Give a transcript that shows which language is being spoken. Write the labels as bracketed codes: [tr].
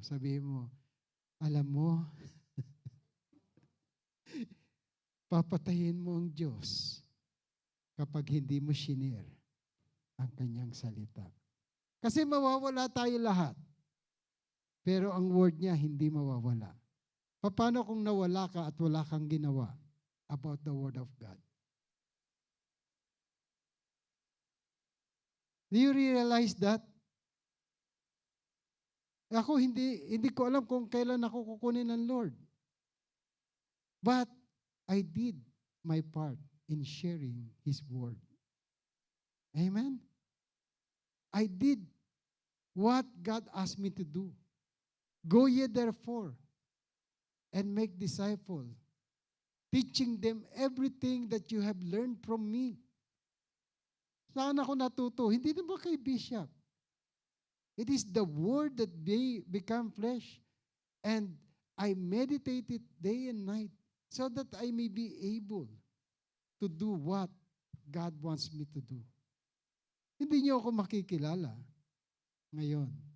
[tl] Sabihin mo, alam mo, papatayin mo ang Diyos kapag hindi mo shinare ang kanyang salita. Kasi mawawala tayo lahat. Pero ang word niya hindi mawawala. Paano kung nawala ka at wala kang ginawa [en] about the word of God? Do you realize that? [tl] Ako hindi ko alam kung kailan ako kukunin ng Lord. [en] But I did my part in sharing His word. Amen? I did what God asked me to do. Go ye therefore and make disciples, teaching them everything that you have learned from me. [tl] Saan ako natuto? Hindi naman kay Bishop. [en] It is the word that they become flesh. And I meditate it day and night so that I may be able to do what God wants me to do. [tl] Hindi niyo ako makikilala ngayon.